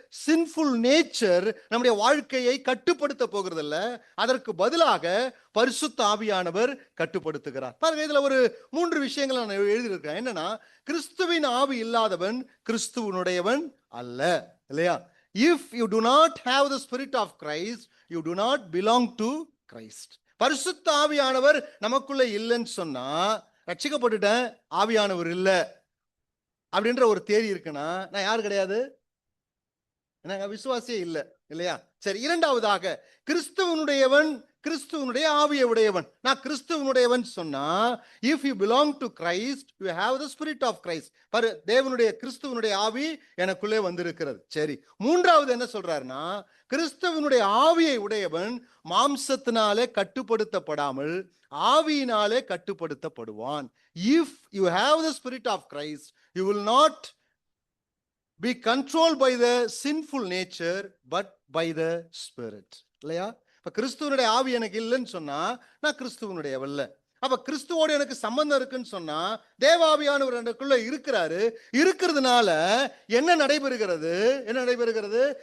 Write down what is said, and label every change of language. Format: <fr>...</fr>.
<ta>Sinful nature நம்முடைய வாழ்க்கையை கட்டுப்படுத்த போகிறது இல்ல, அதற்கு பதிலாக பரிசுத்த ஆவியானவர் கட்டுப்படுத்துகிறார். பாருங்க, இதுல ஒரு 3 விஷயங்களை நான் எழுதியிருக்கேன். என்னன்னா, கிறிஸ்துவின் ஆவி இல்லாதவன் கிறிஸ்துவனுடையவன் அல்ல இல்லையா.</ta> <en>If you do not have the spirit of Christ, you do not belong to Christ.</en> <ta>பரிசுத்த ஆவியானவர் நமக்குள்ள இல்லைன்னு சொன்னா, ரட்சிக்கப்பட்டுட்டேன், ஆவியானவர் இல்ல அப்படின்ற ஒரு தேதி இருக்குன்னா, நான் யாரு கிடையாது? விசுவாசியே இல்ல இல்லையா. சரி, இரண்டாவதாக, கிறிஸ்துவனுடையவன் கிறிஸ்துவனுடைய ஆவியை உடையவன். நான் கிறிஸ்துவனுடையவன் சொன்னா,</ta> <en>if you belong to Christ, you have the spirit of Christ.</en> <ta>தேவனுடைய கிறிஸ்துவனுடைய ஆவி எனக்குள்ளே வந்திருக்கிறது. சரி, மூன்றாவது என்ன சொல்றாருன்னா, கிறிஸ்துவனுடைய ஆவியை உடையவன் மாம்சத்தினாலே கட்டுப்படுத்தப்படாமல் ஆவியினாலே கட்டுப்படுத்தப்படுவான்.</ta> <en>If you have the spirit of Christ, you will not be controlled by the sinful nature but by the spirit இல்லையா.</en> <ta>கிறிஸ்துவனுடைய ஆவி எனக்கு இல்லைன்னு சொன்னா, நான் கிறிஸ்துவனுடையவல்ல. அப்ப கிறிஸ்துவோடு எனக்கு சம்பந்தம் இருக்குன்னு சொன்னா, தேவாவியானவர் எனக்குள்ள இருக்கிறதுனால என்ன நடைபெறுகிறது?</ta>